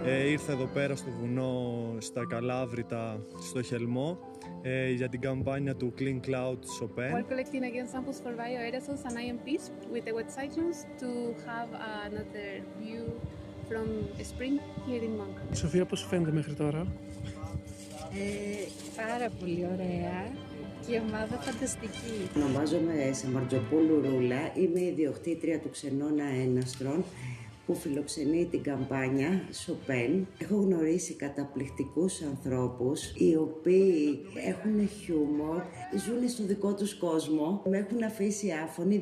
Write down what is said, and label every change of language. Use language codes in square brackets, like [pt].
[el] Ήρθα εδώ πέρα στο βουνό, στα Καλάβρητα, στο Χελμό, για την καμπάνια του Clean Cloud Chopin. [en] We're collecting again samples for bioaerosols and IMPs with the wet cyclones to have another view from spring here in Monk. [el] Σοφία, πώς σου φαίνεται μέχρι τώρα? Πάρα πολύ ωραία και ομάδα φανταστική. Ονομάζομαι Σαμαρτζοπούλου Ρούλα, είμαι ιδιοκτήτρια του Ξενώνα Έναστρων που φιλοξενεί την καμπάνια Chopin. Έχω γνωρίσει καταπληκτικούς ανθρώπους οι οποίοι έχουν χιούμορ, ζουν στο δικό τους κόσμο, με έχουν αφήσει άφωνη.